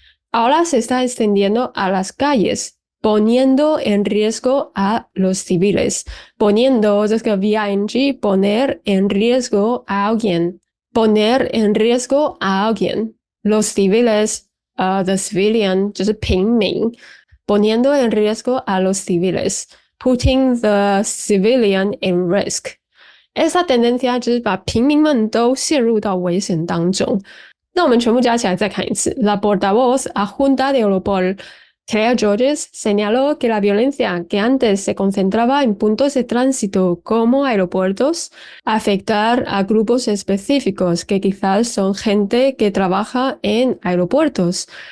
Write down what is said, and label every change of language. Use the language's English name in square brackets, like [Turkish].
[Spanish] Ahora se está extendiendo a las calles, poniendo en riesgo a los civiles. Poniendo [Chinese] 这个 [Spanish] VING, poner en riesgo a alguien. Poner en riesgo a alguien. Los civiles, [English] the civilian, [Chinese] 就是平民。 [Spanish] Poniendo en riesgo a los civiles. [English] Putting the civilian in risk. [Spanish] Esa tendencia [Chinese] 就是把平民们都陷入到危险当中。那我们全部加起来再看一次。 [Spanish] La portavoz adjunta de Europol, Claire Georges, señaló que la violencia que antes se concentraba en puntos de tránsito como aeropuertos, afectar a grupos específicos que quizás son gente que trabaja en aeropuertos.